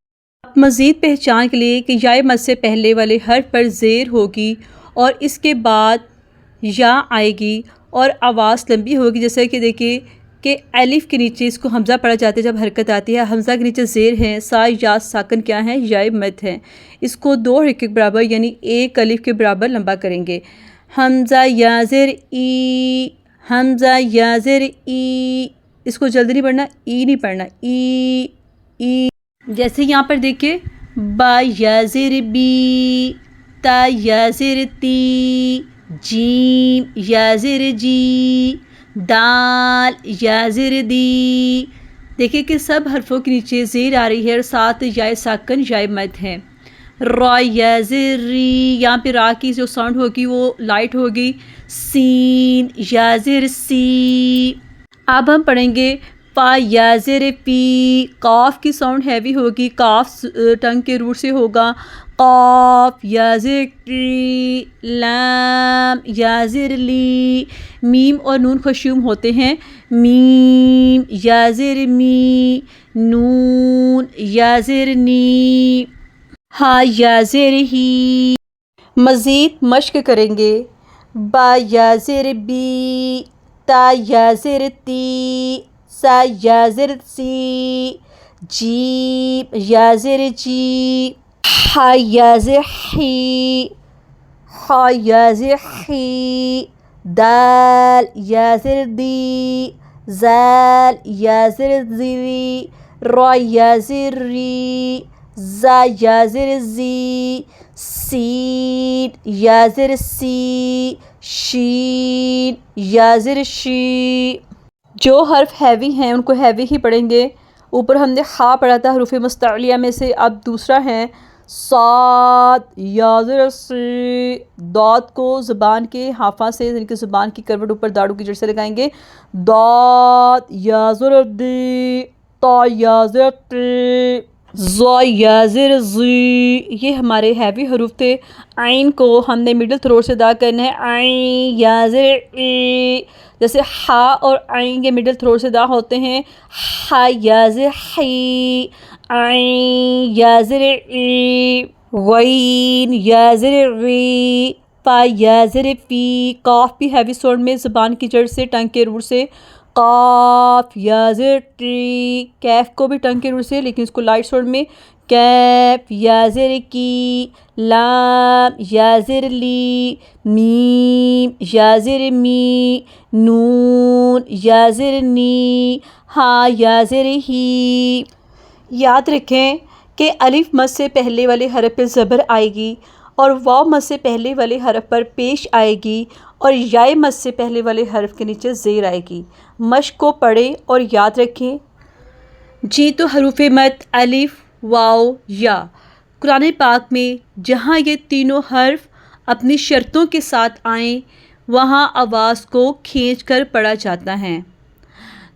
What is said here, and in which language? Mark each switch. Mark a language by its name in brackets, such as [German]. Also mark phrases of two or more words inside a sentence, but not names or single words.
[Urdu] مزید پہچان کے لیے کہ یائے مد سے پہلے والے حرف پر زیر ہوگی اور اس کے بعد یا آئے گی اور آواز لمبی ہوگی، جیسے کہ دیکھیے کہ الف کے نیچے اس کو حمزہ پڑھا جاتا ہے جب حرکت آتی ہے، حمزہ کے نیچے زیر ہے، سا یا ساکن کیا ہے؟ یائے مد ہے، اس کو 2 حرکے کے برابر یعنی 1 الف کے برابر لمبا کریں گے۔ حمزہ یا زیر ای، حمزہ یا زیر ای، اس کو جلدی نہیں پڑھنا، ای نہیں پڑھنا، ای ای، جیسے یہاں پر دیکھیں با یا زیر بی، تا یا زیر تی، جیم یا زیر جی، دال یا زیر دی، دیکھیں کہ سب حرفوں کے نیچے زیر آ رہی ہے اور ساتھ یائے ساکن یائے مد ہے۔ را یا زیر ری، یہاں پہ را کی جو ساؤنڈ ہوگی وہ لائٹ ہوگی۔ سین یا زیر سی، اب ہم پڑھیں گے پا یا زیر پی، قاف کی [English] sound heavy [Urdu] ہوگی، قاف ٹنگ کے روٹ سے ہوگا۔ قاف یا زیر ٹی، لام یا زیر لی، میم اور نون خشوم ہوتے ہیں، میم یا زیر می، نون یا زیر نی، ہا یا زیر ہی۔ مزید مشق کریں گے، با یا زیر بی، تا یا زیر تی، سا یا زیر سی، جیم یا زیر جی، ہا یا زیر ہی، خا یا زیر خی، دال یا زیر دی، زال یا زیر زی، را یا زیر ری، زا یا زیر زی، سین یا زیر سی، شین یا زیر شی۔ جو حرف ہیوی ہیں ان کو ہیوی ہی پڑھیں گے۔ اوپر ہم نے خا پڑھا تھا حروف مستعلیہ میں سے، اب دوسرا ہے صاد یا زیر سی، داد کو زبان کے حافہ سے یعنی کہ زبان کی کروٹ اوپر داڑو کی جڑ سے لگائیں گے، داد یا زیر دی، تا یا زیر تی، زا یا زیر زی، یہ ہمارے ہیوی حروف تھے۔ عین کو ہم نے [English] middle throat [Urdu] سے ادا کرنا ہے، عین یا زیر ای، جیسے ہا اور عین کے [English] middle throat [Urdu] سے ادا ہوتے ہیں، ہا یا زیر حی، عین یا زیر ای، غین یا زیر غی، فا یا زیر فی، قاف بھی [English] heavy sound [Urdu] میں زبان کی جڑ سے ٹنگ کے روٹ سے، قاف یا زیر ٹی، کیف کو بھی ٹنگ کے روٹ سے لیکن اس کو [English] light sound [Urdu] میں، کیف یا زیر کی، لام یا زیر لی، میم یا زیر می، نون یا زیر نی، ہا یا زیر ہی۔ یاد رکھیں کہ الف مد سے پہلے والے حرف پر زبر آئے گی اور واو مد سے پہلے والے حرف پر پیش آئے گی اور یائے مد سے پہلے والے حرف کے نیچے زیر آئے گی۔ مشق کو پڑھیں اور یاد رکھیں۔ جی تو حروف مد الف، واو، یا قرآن پاک میں جہاں یہ تینوں حرف اپنی شرطوں کے ساتھ آئیں وہاں آواز کو کھینچ کر پڑھا جاتا ہے۔